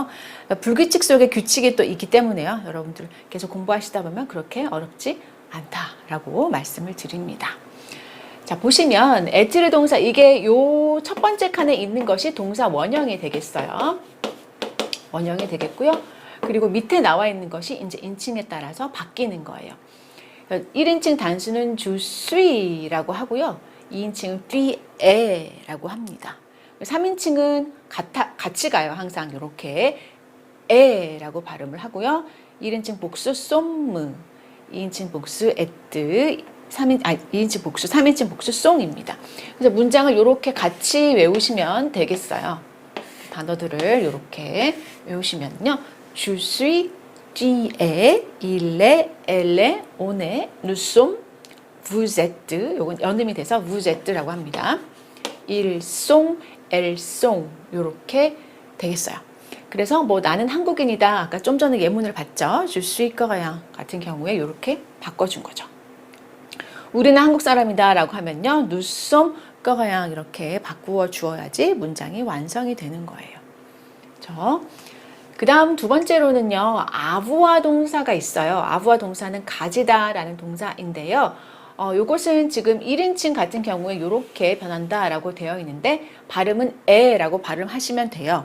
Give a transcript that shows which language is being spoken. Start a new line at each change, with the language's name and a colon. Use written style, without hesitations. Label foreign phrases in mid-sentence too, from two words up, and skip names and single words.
Korean: 불규칙 속에 규칙이 또 있기 때문에요. 여러분들 계속 공부하시다 보면 그렇게 어렵지 않다라고 말씀을 드립니다. 자, 보시면 에트르 동사 이게 요 첫 번째 칸에 있는 것이 동사 원형이 되겠어요. 원형이 되겠고요. 그리고 밑에 나와 있는 것이 이제 인칭에 따라서 바뀌는 거예요. 1인칭 단수는
French: je suis
Korean: 라고 하고요. 2인칭은
French: tu es
Korean: 라고 합니다. 3인칭은 같이 가요. 항상 이렇게 에라고 발음을 하고요. 1인칭 복수 somme, 2인칭 복수 et, 2인칭 복수, 3인칭 복수 송입니다. 그래서 문장을 이렇게 같이 외우시면 되겠어요. 단어들을 이렇게 외우시면요.
French: Je suis, tu es, il est, elle est, on est, nous sommes, vous êtes.
Korean: 요건 연음이 돼서
French: vous êtes
Korean: 라고 합니다.
French: ils sont, elles sont
Korean: 이렇게 되겠어요. 그래서 뭐 나는 한국인이다. 아까 좀 전에 예문을 봤죠.
French: Je suis coréen
Korean: 같은 경우에 이렇게 바꿔준 거죠. 우리는 한국 사람이다 라고 하면요.
French: nous sommes coréens
Korean: 이렇게 바꾸어 주어야지 문장이 완성이 되는 거예요. 그 다음 두 번째로는요. avoir 동사가 있어요. avoir 동사는 가지다 라는 동사인데요. 요것은 지금 1인칭 같은 경우에 이렇게 변한다 라고 되어 있는데 발음은 에라고 발음하시면 돼요.